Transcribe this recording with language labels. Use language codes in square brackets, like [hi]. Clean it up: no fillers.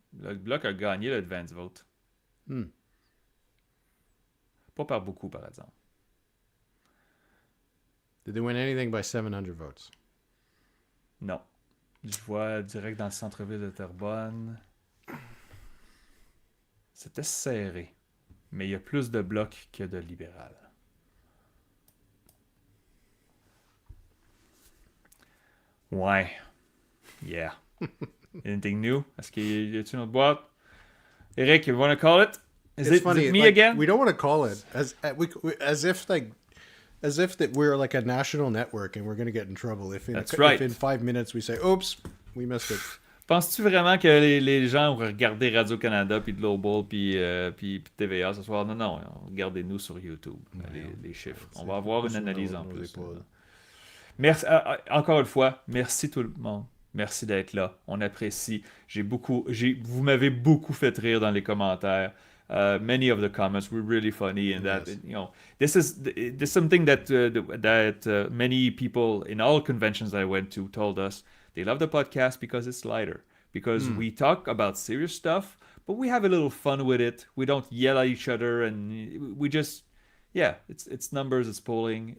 [fr] Le Bloc a gagné l'advance vote. Pas par beaucoup, par exemple. [en] Did they win anything by 700 votes? [fr] Non. Je vois direct dans le centre-ville de Terrebonne. C'était serré. Mais il y a plus de Bloc que de libéral. Ouais. [en] Yeah. Anything new? [fr] Est-ce qu'il y a une autre boîte? [en] Éric, you want to call it? Is it me again? We don't want to call it as if that we're like a national network and we're going to get in trouble if in 5 minutes we say, "Oops, we missed it." [fr] Penses-tu vraiment que les gens vont regarder Radio-Canada, puis Global, puis TVA ce soir? Non, regardez-nous sur YouTube, les chiffres. On va avoir une analyse en plus. Merci, encore une fois, merci tout le monde. Merci d'être là. On apprécie. Vous m'avez beaucoup fait rire dans les commentaires. [en] Many of the comments were really funny, and that this is something that many people in all conventions I went to told us. They love the podcast because it's lighter, because we talk about serious stuff, but we have a little fun with it. We don't yell at each other, and we just, it's numbers, it's polling.